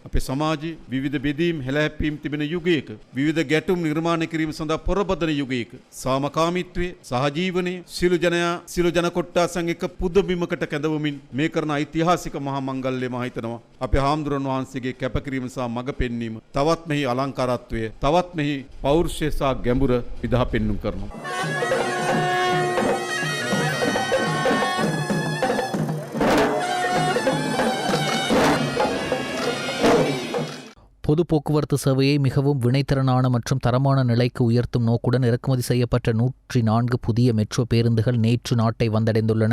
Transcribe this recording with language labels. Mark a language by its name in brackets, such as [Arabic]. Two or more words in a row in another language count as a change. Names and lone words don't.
[Sinhala] අපේ සමාජයේ විවිධ බෙදීම් හැලහැප්පීම් තිබෙන යුගයක විවිධ ගැටුම් නිර්මාණය කිරීම සඳහා පොරබදන යුගයක සාමකාමීත්වයේ සහජීවනයේ සිළු ජන කොට්ටාසන් එක්ක පුදබිමකට කැඳවමින් මේ කරන ඓතිහාසික මහා මංගල්‍ය මම හිතනවා අපේ හාමුදුරන් වහන්සේගේ කැපකිරීම සහ මඟ පෙන්වීම තවත් මෙහි අලංකාරත්වය තවත් මෙහි පෞරුෂය සහ ගැඹුර විදහා පෙන්눔 කරනවා. [Tamil] பொது போக்குவரத்து சேவையை மிகவும் வினைத்திறனான மற்றும் தரமான நிலைக்கு உயர்த்தும் நோக்குடன் இறக்குமதி செய்யப்பட்ட 104 புதிய மெட்ரோ பேருந்துகள் நேற்று நாட்டை வந்தடைந்துள்ளன.